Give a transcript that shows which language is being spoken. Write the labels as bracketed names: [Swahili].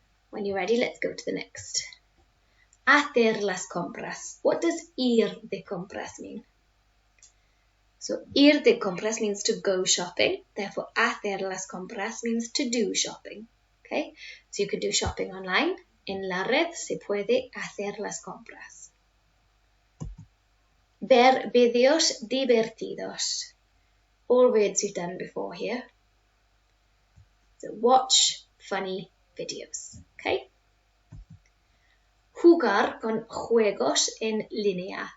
[English] When you're ready, let's go to the next. [Spanish] Hacer las compras. [English] What does ir de compras mean? So ir de compras means to go shopping. Therefore, hacer las compras means to do shopping. Okay, so you can do shopping online. [Spanish] En la red se puede hacer las compras. Ver vídeos divertidos. [English] All words you've done before here. So watch funny videos. Okay? [Spanish] Jugar con juegos en línea.